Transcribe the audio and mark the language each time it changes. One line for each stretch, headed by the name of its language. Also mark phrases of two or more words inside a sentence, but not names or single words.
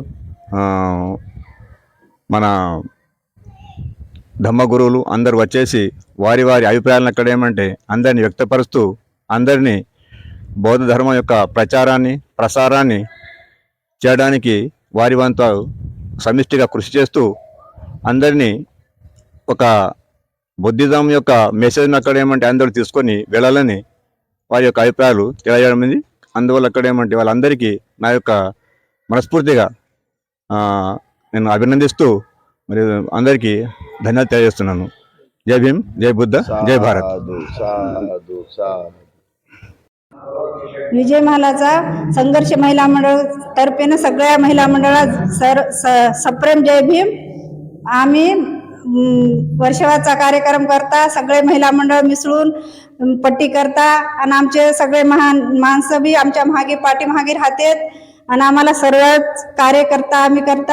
Telugu: మన ధమ్మ గురువులు అందరు వచ్చేసి వారి అభిప్రాయాలను అక్కడ ఏమంటే అందరిని వ్యక్తపరుస్తూ అందరినీ బౌద్ధ ధర్మం యొక్క ప్రసారాన్ని చేయడానికి వారి వంతు సమిష్టిగా కృషి చేస్తూ అందరినీ ఒక బుద్ధిజం యొక్క మెసేజ్ని అక్కడ ఏమంటే అందరూ తీసుకొని వెళ్ళాలని వారి యొక్క అభిప్రాయాలు తెలియజేయడం. అందువల్ల అక్కడ ఏమంటే వాళ్ళందరికీ నా యొక్క మనస్ఫూర్తిగా నేను అభినందిస్తూ మరి అందరికీ ధన్యవాదాలు తెలియజేస్తున్నాను. జై భీమ్, జై బుద్ధ, జై भारत.
Marathi: विजय महालाचा संघर्ष महिला मंडळ तर्फेनं सगळ्या महिला मंडळात सप्रेम जय भीम. आम्ही वर्षाचा कार्यक्रम करता, सगळे महिला मंडळ मिसळून पट्टी करता आणि आमचे सगळे महान माणसं बी आमच्या पाठीमागे राहतात आणि आम्हाला सर्वच कार्य करता आम्ही करता.